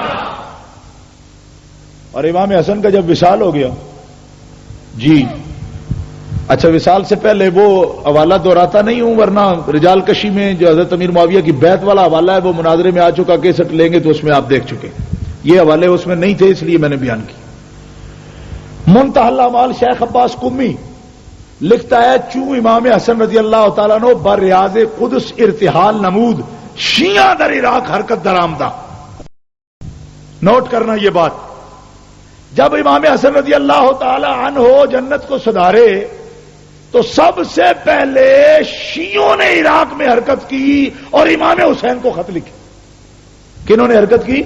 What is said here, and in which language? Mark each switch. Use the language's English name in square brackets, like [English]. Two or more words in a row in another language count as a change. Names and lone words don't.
[Urdu] اور امام حسن کا جب وصال ہو گیا، جی اچھا وصال سے پہلے وہ حوالہ دہراتا نہیں ہوں، ورنہ رجال کشی میں جو حضرت امیر معاویہ کی بیعت والا حوالہ ہے وہ مناظرے میں آ چکا، کیسٹ لیں گے تو اس میں آپ دیکھ چکے، یہ حوالے اس میں نہیں تھے اس لیے میں نے بیان کی۔ [Persian] منتہی الاعمال شیخ عباس قمی [Urdu] لکھتا ہے، [Persian] چوں امام حسن [Arabic] رضی اللہ تعالیٰ عنہ [Persian] بریاض قدس ارتحال نمود، شیعہ در عراق حرکت درآمدہ۔ [Urdu] نوٹ کرنا یہ بات، جب امام حسن [Arabic] رضی اللہ تعالیٰ عنہ [Urdu] جنت کو سدھارے تو سب سے پہلے شیعوں نے عراق میں حرکت کی اور امام حسین کو خط لکھے۔ کنہوں نے حرکت کی؟